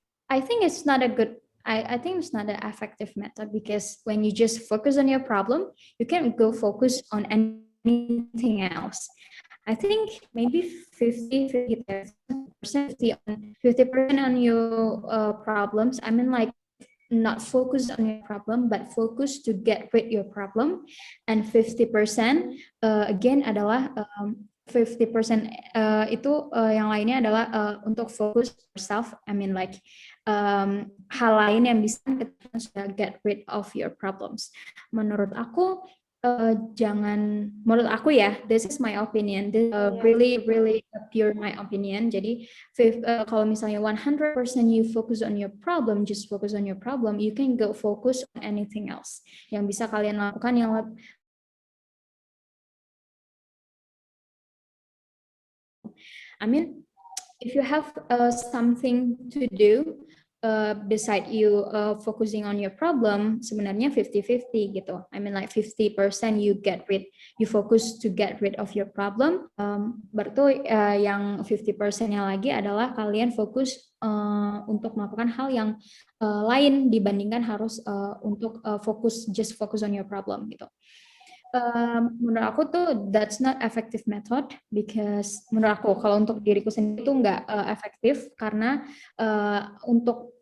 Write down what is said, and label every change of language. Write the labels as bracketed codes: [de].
[en] I think it's not a good. I think it's not an effective method because when you just focus on your problem, you can go focus on anything else. I think maybe 50% on your problems. I mean, like, not focus on your problem, but focus to get rid your problem. And 50% again [id] adalah 50% itu yang lainnya adalah untuk fokus yourself. [en] I mean, like, [id] hal lain yang bisa kita sudah [en] get rid of your problems. [id] Menurut aku jangan, menurut aku ya, [en] this is my opinion, this really pure my opinion. [id] Jadi kalau misalnya [en] 100% you focus on your problem, just focus on your problem, you can go focus on anything else [id] yang bisa kalian lakukan yang [en] I mean, if you have something to do beside you focusing on your problem, [id] sebenarnya 50-50 gitu. [en] I mean, like 50% you focus to get rid of your problem. [id] Berarti yang 50%-nya lagi adalah kalian fokus untuk melakukan hal yang lain dibandingkan harus untuk [en] just focus on your problem [id] gitu. Menurut aku tuh [en] that's not effective method because [id] menurut aku kalau untuk diriku sendiri itu nggak efektif karena untuk